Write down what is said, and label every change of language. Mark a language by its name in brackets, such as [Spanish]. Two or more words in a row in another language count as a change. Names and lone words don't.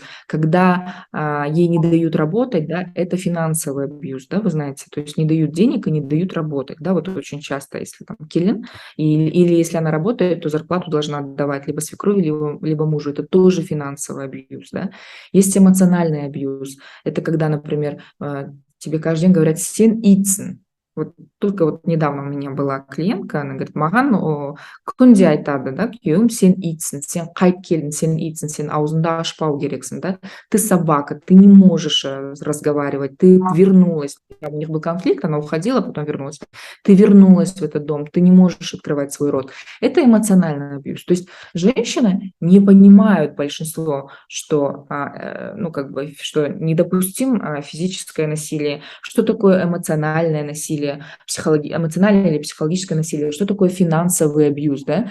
[Russian] Когда ей не дают работать, да, это финансовый абьюз, да, вы знаете, то есть не дают денег и не дают работать, да, вот очень часто, если там киллин, или если она работает, то зарплату должна отдавать либо свекрови, либо мужу, это тоже финансовый абьюз, да. Есть эмоциональный абьюз, это когда, например, тебе каждый день говорят [Kazakh] «сен ицен». [Russian] Вот только вот недавно у меня была клиентка, она говорит, [Kazakh] маған күнде айтады, да, күйеуім сен итсің, сен қайт келдің, сен итсің, сен аузыңды ашпау керексің, да, [Russian] ты собака, ты не можешь разговаривать, ты вернулась, у них был конфликт, она уходила, потом вернулась, ты вернулась в этот дом, ты не можешь открывать свой рот. Это эмоциональный абьюз. То есть женщины не понимают большинство, что, ну, как бы, что недопустим физическое насилие, что такое эмоциональное насилие, эмоциональное или психологическое насилие, что такое финансовый абьюз, да?